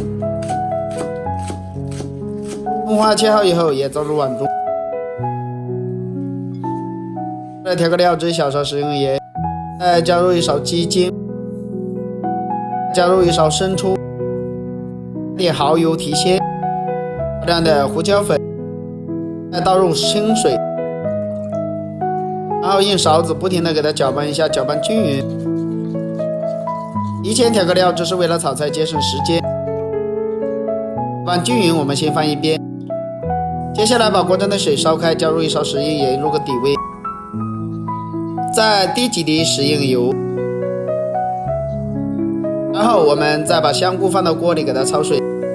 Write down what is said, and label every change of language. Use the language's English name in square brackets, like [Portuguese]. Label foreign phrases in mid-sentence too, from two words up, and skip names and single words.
[Chinese] 蔥花切好以後也倒入碗中，再調個料汁，小勺食用鹽，再加入一勺雞精，加入一勺生抽，點蚝油提鮮，少量的胡椒粉，再倒入清水，然後用勺子不停地給它攪拌一下，攪拌均勻。提前調個料汁是為了炒菜節省時間。攪拌均勻，我們先放一邊。接下來把鍋中的水燒開，加入一勺食用鹽入個底味， 再滴幾滴食用油，然後我們再把香菇放到鍋裡給它焯水。